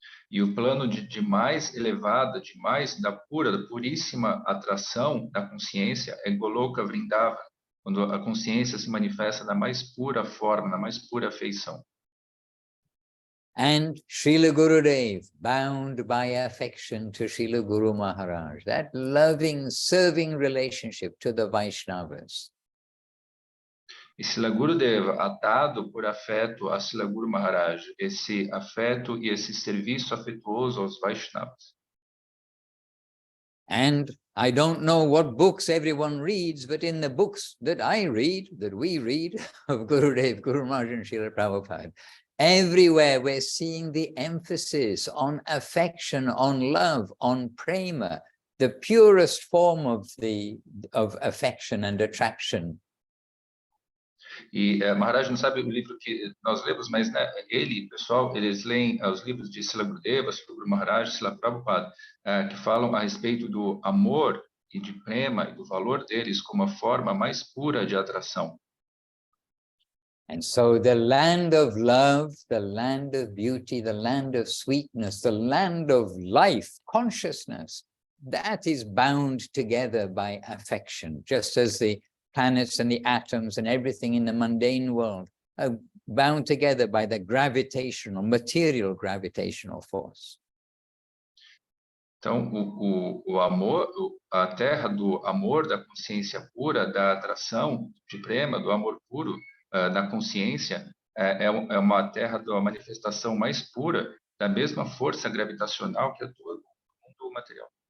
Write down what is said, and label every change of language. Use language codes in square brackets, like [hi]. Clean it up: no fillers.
[pt] E o plano de mais elevada, de mais da pura, da puríssima atração da consciência é Goloka Vrindavan, quando a consciência se manifesta na mais pura forma, na mais pura afeição. [en] And Srila Gurudev, bound by affection to Srila Guru Maharaj, that loving, serving relationship to the Vaishnavas. [pt] E Srila Gurudeva, atado por afeto a Srila Guru Maharaj, esse afeto e esse serviço afetuoso aos Vaishnavas. [en] And I don't know what books everyone reads, but in the books that I read, that we read, of Gurudev, Guru Maharaj and Srila Prabhupada, everywhere we're seeing the emphasis on affection, on love, on prema, the purest form of affection and attraction. [pt] E Maharaj não sabe o livro que nós lemos, mas né, pessoal, eles leem os livros de Srila Gurudeva, Srila Guru Maharaj, Srila Prabhupada, que falam a respeito do amor e de prema e do valor deles como a forma mais pura de atração. [en] And so the land of love, the land of beauty, the land of sweetness, the land of life, consciousness, that is bound together by affection, just as the planets and the atoms and everything in the mundane world are bound together by the gravitational, material gravitational force. [pt] Então, o amor, a terra do amor, da consciência pura, da atração, de prema, do amor puro, da consciência, é uma terra da manifestação mais pura, da mesma força gravitacional que atua no mundo material.